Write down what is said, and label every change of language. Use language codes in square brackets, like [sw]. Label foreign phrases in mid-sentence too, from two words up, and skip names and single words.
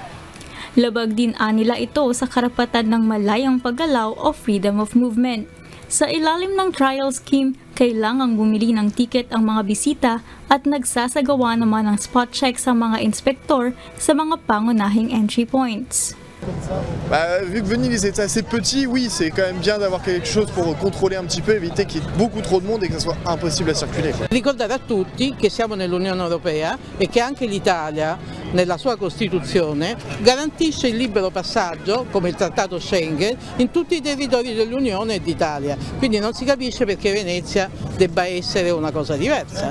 [tl] Labag din anila ito sa karapatan ng malayang paggalaw o [en] freedom of movement. [tl] Sa ilalim ng [en] trial scheme, [tl] kailangang bumili ng tiket ang mga bisita at nagsasagawa naman ng [en] spot check [tl] sa mga inspektor sa mga pangunahing [en] entry points. [fr] Vu que Venise est assez petit, oui, c'est quand même bien d'avoir quelque chose pour contrôler un petit peu, éviter qu'il y ait beaucoup trop de monde et que ça soit impossible à circuler. [it] Ricordare a tutti che siamo nell'Unione Europea e che anche l'Italia, nella sua Costituzione, garantisce il libero passaggio, come il Trattato Schengen, in tutti i territori dell'Unione e d'Italia. Quindi non si capisce perché Venezia debba essere una cosa diversa.